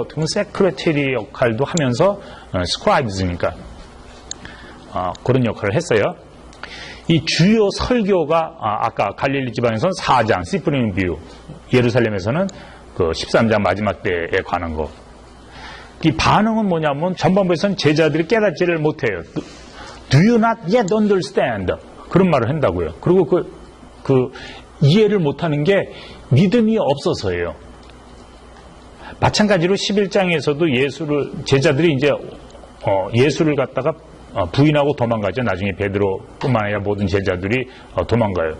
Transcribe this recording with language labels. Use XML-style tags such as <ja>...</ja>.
<ko>어떻게 보면 세크레터리 역할도 하면서 스크라이브즈니까 그런 역할을 했어요. 이 주요 설교가 아까 갈릴리 지방에서는 4장 시프림 뷰, 예루살렘에서는 그 13장 마지막 때에 관한 거. 이 반응은 뭐냐면 전반부에서는 제자들이 깨닫지를 못해요.</ko> <en>Do you not yet understand?</en> <ko>그런 말을 한다고요. 그리고 그 이해를 못하는 게 믿음이 없어서예요. 마찬가지로 11장에서도 제자들이 이제 예수를 갖다가 부인하고 도망가죠. 나중에 베드로뿐만 아니라 모든 제자들이 도망가요.</ko>